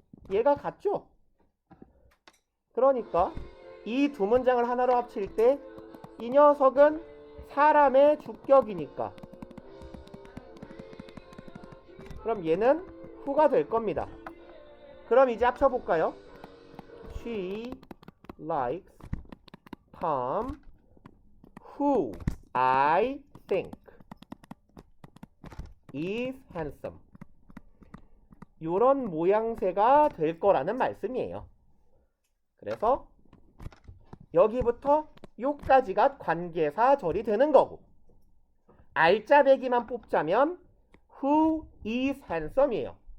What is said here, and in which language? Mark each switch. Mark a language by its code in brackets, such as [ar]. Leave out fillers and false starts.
[ko] 얘가 같죠? 그러니까 이 두 문장을 하나로 합칠 때 이 녀석은 사람의 주격이니까 그럼 얘는 who가 될 겁니다. 그럼 이제 합쳐볼까요? [en] She likes Tom who I think is handsome. [ko] 요런 모양새가 될 거라는 말씀이에요. 그래서 여기부터 요까지가 관계사절이 되는 거고 알짜배기만 뽑자면 [en] who is handsome [ko] 이에요.